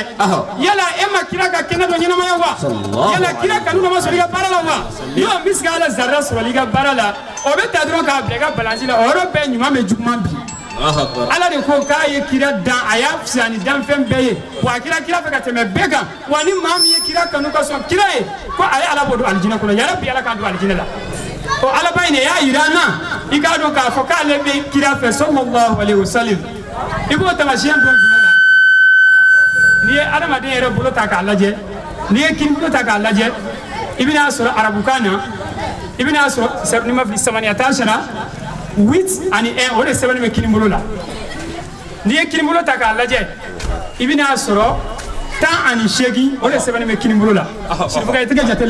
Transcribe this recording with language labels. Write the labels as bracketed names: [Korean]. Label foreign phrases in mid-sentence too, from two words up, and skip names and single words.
[Bambara] yala e ma kira ka kɛnɛ dɔ ɲɛnamaya wa yala kira kanu dɔ ma sɔrɔ i ka baara la wa n'o bɛ se ka ala zarira sɔrɔ i ka baara la o bɛ ta dɔrɔn k'a bila i ka balansi la o yɔrɔ bɛɛ ɲuman bɛ juguman bi ala de ko k'a ye kira dan a y'a fisaya ni danfɛn bɛɛ ye wa a kira fɛ ka tɛmɛ bɛɛ kan wa ni maa min ye kira kanu ka sɔn kira ye ko a ye ala bɔ don alijinɛ kɔnɔ yarabi ala k'an don alijinɛ la o alaba in de y'a yira an na i k'a dɔn k'a fɔ k'ale bɛ kira fɛ [Arabic] صلى الله عليه وسلم [Bambara] i b'o taamasiyɛn dɔn jumɛn na n'i ye adamaden yɛrɛ bolo ta k'a lajɛ n'i ye kini bolo ta k'a lajɛ i bɛn'a sɔrɔ arabukan na i bɛn'a sɔrɔ ni ma fili samaniya t'a sara 8 ani 1 o de sɛbɛnnen bɛ kini bolo la n'i ye kini bolo ta k'a lajɛ i bɛn'a sɔrɔ 10 ani 8 o de sɛbɛnnen bɛ kini bolo la sirifukɛ i tɛgɛ jate